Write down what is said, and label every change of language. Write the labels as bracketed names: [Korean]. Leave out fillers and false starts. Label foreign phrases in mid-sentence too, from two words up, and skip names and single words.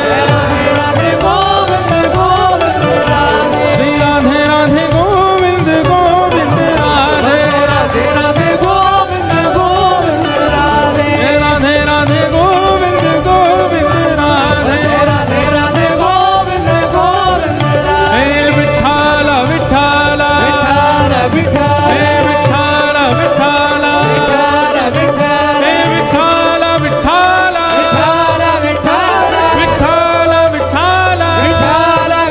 [Hindi] राधे राधे गोविंद गोविंद राधे श्री राधे राधे गोविंद गोविंद राधे राधे राधे गोविंद गोविंद राधे राधे राधे गोविंद गोविंद राधे राधे राधे गोविंद गोविंद राधे [Marathi] हे विठ्ठल विठ्ठल विठ्ठल हे विठ्ठल विठ्ठल विठ्ठल हे विठ्ठल विठ्ठल विठ्ठल विठ्ठल विठ्ठल विठ्ठल विठ्ठल विठ्ठल